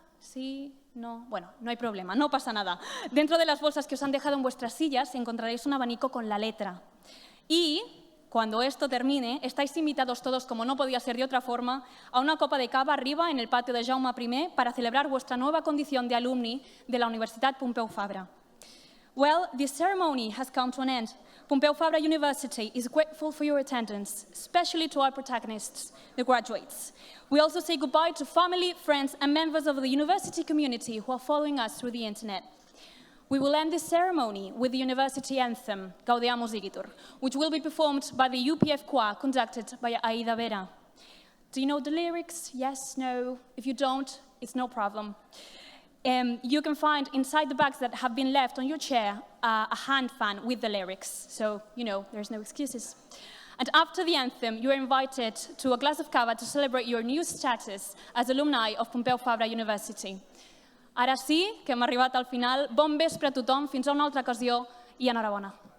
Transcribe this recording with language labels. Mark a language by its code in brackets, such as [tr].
[es] Sí, no. Bueno, no hay problema, no pasa nada. Dentro de las bolsas que os han dejado en vuestras sillas encontraréis un abanico con la letra. Y cuando esto termine, estáis invitados todos, como no podía ser de otra forma, a una copa de cava arriba en el patio de Jaume I para celebrar vuestra nueva condición de alumni de la Universitat Pompeu Fabra. [en] Well, this ceremony has come to an end. Pompeu Fabra University is grateful for your attendance, especially to our protagonists, the graduates. We also say goodbye to family, friends, and members of the university community who are following us through the internet. We will end this ceremony with the university anthem, Gaudeamus Igitur, which will be performed by the UPF choir conducted by Aida Vera. Do you know the lyrics? Yes, no? If you don't, it's no problem. You can find inside the bags that have been left on your chair a hand fan with the lyrics, so, you know, there's no excuses. And after the anthem, you are invited to a glass of cava to celebrate your new status as alumni of Pompeu Fabra University. [ca] Ara sí, que hem arribat al final. Bon vespre a tothom, fins a una altra ocasió i enhorabona.